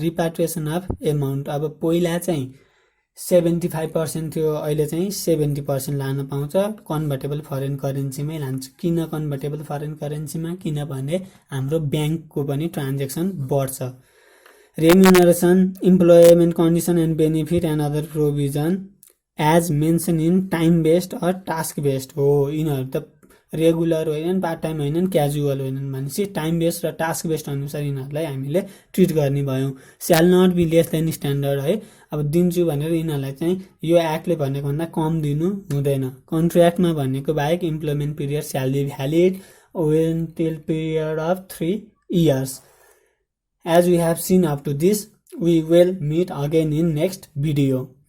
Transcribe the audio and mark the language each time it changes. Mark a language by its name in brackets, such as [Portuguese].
[Nepali] रिपाट्रिएसन of amount, अब पहिला चाहिँ 75% थियो, अहिले चाहिँ 70% लान पाउँछ। कन्भर्टेबल फरेन करेन्सीमै लान्छ। किन कन्भर्टेबल फरेन करेन्सीमा? किनभने हाम्रो ब्याङ्कको पनि ट्रान्जेक्सन बढ्छ। [English] Remuneration, employment condition and benefit and other provision as mention in time based or task based हो। [Nepali] यिनीहरू त रेगुलर होइनन्, पार्ट टाइम होइनन्, क्याजुअल होइनन् भनेपछि टाइम बेस्ड र टास्क बेस्ड अनुसार यिनीहरूलाई हामीले ट्रिट गर्ने भयौँ। [English] Shall not be less than standard है। [Nepali] अब दिन्छु भनेर यिनीहरूलाई चाहिँ यो एक्टले भनेको भन्दा कम दिनु हुँदैन। कन्ट्र्याक्टमा भनेको बाहेक [English] Employment period shall be valid till period of 3 years। As we have seen up to this, we will meet again in next video।